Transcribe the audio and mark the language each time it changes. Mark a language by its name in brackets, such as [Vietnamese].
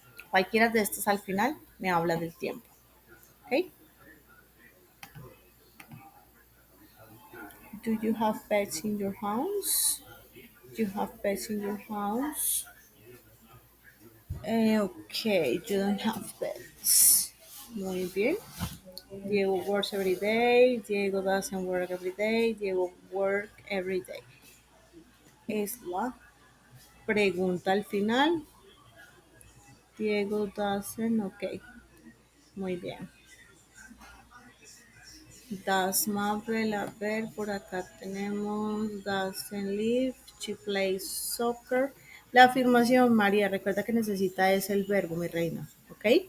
[Spanish] Cualquiera de estas al final me habla del tiempo. ¿Ok? [English] Do you have pets in your house? Do you have pets in your house? Okay, you don't have pets. [Spanish] Muy bien. [English] Diego works every day. Diego doesn't work every day. Diego work every day. [Spanish] Es la pregunta al final. [English] Diego doesn't, [Spanish] ok. Muy bien. [English] Does Mabel, [Spanish] a ver, por acá tenemos [English] doesn't live, she plays soccer. [Spanish] La afirmación, María, recuerda que necesita es el verbo, mi reina, ¿ok?